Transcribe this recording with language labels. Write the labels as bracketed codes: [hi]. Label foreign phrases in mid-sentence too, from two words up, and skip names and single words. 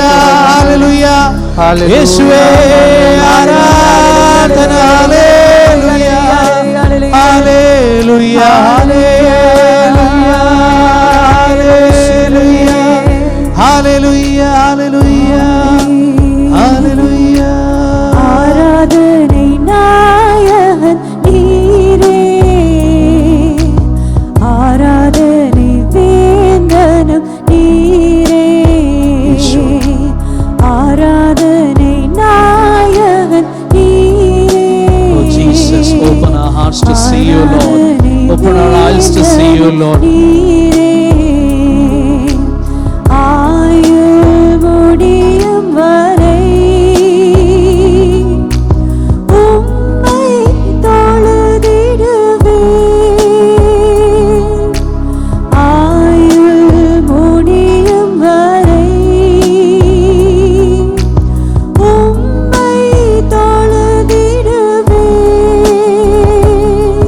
[ml] ഹല്ലേലൂയ. യേശുവേ ആരാധന. ഹല്ലേലൂയ. ഹല്ലേലൂയ. ഹല്ലേലൂയ. ഹല്ലേലൂയ. ഹല്ലേലൂയ. Hallelujah. [ta] ஆராதனை நாயகன் நீரே, ஆராதனை வேந்தனும் நீரே, ஆராதனை நாயகன் நீரே. [en] Oh Jesus, open our hearts to see you, Lord. Lord. [ta] நீரே ஆயுள் முடியும் வரை உம்மை தொழுதிடுவேன். ஆயுள் முடியும் வரை உம்மை தொழுதிடுவேன்.